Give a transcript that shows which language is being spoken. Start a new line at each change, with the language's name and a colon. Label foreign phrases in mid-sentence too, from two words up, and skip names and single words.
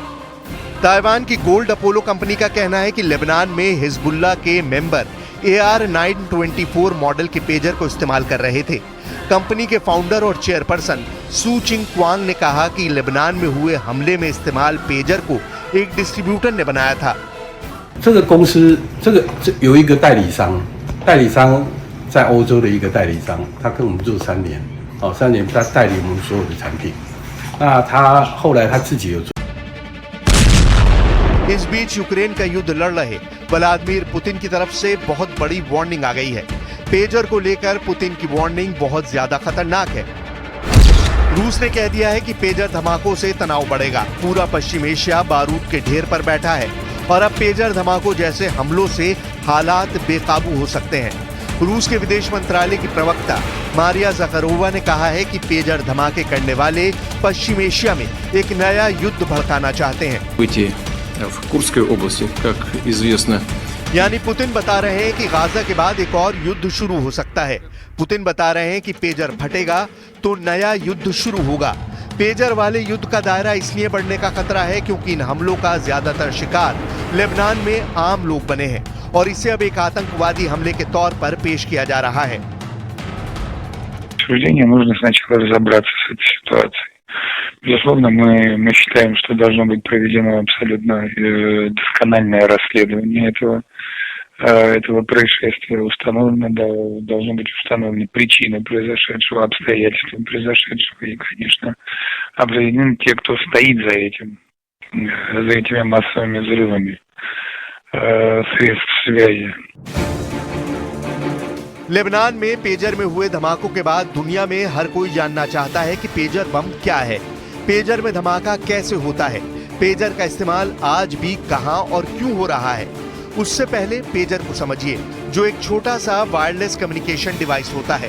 Hindi: ताइवान की गोल्ड अपोलो कंपनी का कहना है कि लेबनान में हिजबुल्लाह के मेंबर AR-924 मॉडल के पेजर को इस्तेमाल कर रहे थे। कंपनी के फाउंडर और चेयरपर्सन सू चिंग क्वांग ने कहा कि लेबनान में हुए हमले में इस्तेमाल पेजर को एक डिस्ट्रीब्यूटर ने बनाया था।
Chinese: 这个公司，有一个代理商在欧洲的一个代理商，他跟我们做3年，3年他代理我们所有的产品。那他后来他自己有做。
Hindi: इस बीच यूक्रेन का युद्ध लड़ रहे व्लादिमीर पुतिन की तरफ से बहुत बड़ी वार्निंग आ गई है। पेजर को लेकर पुतिन की वार्निंग बहुत ज्यादा खतरनाक है। रूस ने कह दिया है कि पेजर धमाकों से तनाव बढ़ेगा। पूरा पश्चिम एशिया बारूद के ढेर पर बैठा है और अब पेजर धमाकों जैसे हमलों से हालात बेकाबू हो सकते हैं। रूस के विदेश मंत्रालय की प्रवक्ता मारिया ज़खरोवा ने कहा है कि पेजर धमाके करने वाले पश्चिम एशिया में एक नया युद्ध भड़काना चाहते हैं।
Russian: в Курской области, как известно.
Hindi: यानी पुतिन बता रहे हैं कि गाजा के बाद एक और युद्ध शुरू हो सकता है। पुतिन बता रहे हैं कि पेजर फटेगा तो नया युद्ध शुरू होगा। पेजर वाले युद्ध का दायरा इसलिए बढ़ने का खतरा है क्योंकि इन हमलों का ज्यादातर शिकार लेबनान में आम लोग बने हैं और इसे अब एक आतंकवादी हमले के तौर पर पेश किया जा रहा है।
Russian: Нужно сначала разобраться с этой ситуацией. Безусловно, мы считаем, что должно быть проведено абсолютно доскональное расследование этого происшествия. Должны быть установлены причины произошедшего, обстоятельства произошедшего и, конечно, определены те, кто стоит за этими массовыми взрывами средств связи.
Hindi: लेबनान में पेजर में हुए धमाकों के बाद दुनिया में हर कोई जानना चाहता है कि पेजर बम क्या है, पेजर में धमाका कैसे होता है, पेजर का इस्तेमाल आज भी कहां और क्यों हो रहा है। उससे पहले पेजर को समझिए, जो एक छोटा सा
English: wireless communication device
Hindi: होता है।